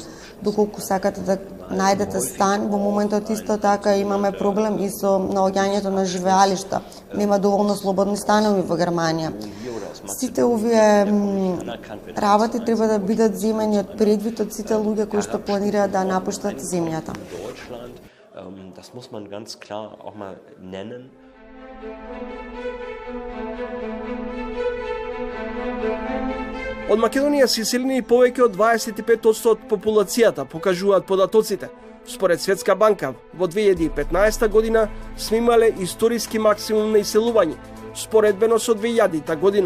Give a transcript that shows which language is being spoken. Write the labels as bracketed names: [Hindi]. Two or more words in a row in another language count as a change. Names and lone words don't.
[Macedonian] Доколку сакате да најдете стан, во моментот исто така имаме проблем и со наоѓањето на живеалишта. Нема доволно слободни станови во Германија. Сите овие работи треба да бидат земени од предвид од сите луѓе кои што планираат да напуштат земјата. [German] Das muss man ganz klar auch mal nennen. [Macedonian] Од Македонија се иселени повеќе од 25% од популацијата, покажуваат податоците. Според Светска банка, во 2015 година сме имале историски максимум на иселување, споредбено со 2000 година.